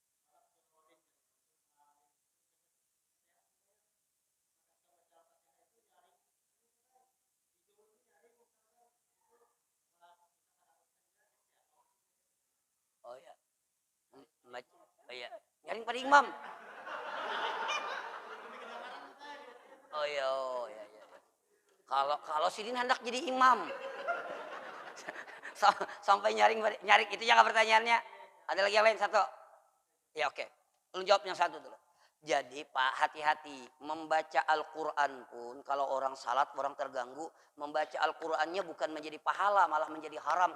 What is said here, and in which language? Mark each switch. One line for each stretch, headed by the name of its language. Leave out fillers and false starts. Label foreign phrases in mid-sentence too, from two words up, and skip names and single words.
Indonesian: Oh ya. Oh ya. Nyaring pada imam. Oh ya, oh ya. Kalau Sidin hendak jadi imam. Sampai nyaring itu jangan pertanyaannya. Ada lagi yang lain satu. Ya oke. Lu jawab yang satu dulu. Jadi Pak hati-hati membaca Al-Quran pun kalau orang salat orang terganggu membaca Al-Qurannya bukan menjadi pahala malah menjadi haram.